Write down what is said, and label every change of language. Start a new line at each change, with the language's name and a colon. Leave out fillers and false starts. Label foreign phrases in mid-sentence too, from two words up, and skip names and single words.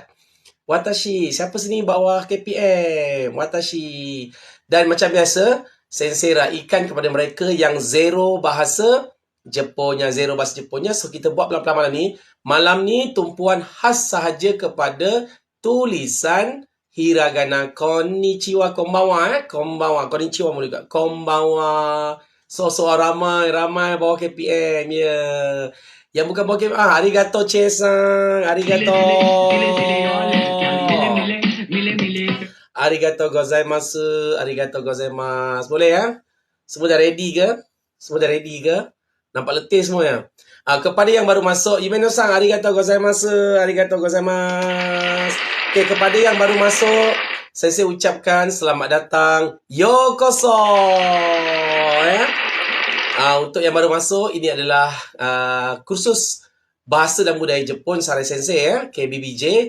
Malay: Watashi, siapa sini bawah KPM? Watashi. Dan macam biasa, sensei raikan kepada mereka yang zero bahasa Jeponnya. So, kita buat pelan-pelan malam ni. Malam ni, tumpuan khas sahaja kepada tulisan hiragana.
Japanese: こんにちは、こんばんは.
Malay: Konnichiwa mula juga. Konbanwa. So ramai bawah KPM. Ya. Yeah. Yang bukan bawah KPM.
Japanese: ありがとう, Che-san. ありがとう. ありがとうございます.
Malay: Boleh ya? Semua dah ready ke? Nampak letih semua ya? Kepada yang baru masuk,
Japanese: Yumeno-san, ありがとうございます.
Malay: Okay, kepada yang baru masuk, saya ucapkan selamat datang. Yokoso. Ya? Untuk yang baru masuk, ini adalah kursus Bahasa dan Budaya Jepun Sarai Sensei ya, KBBJ.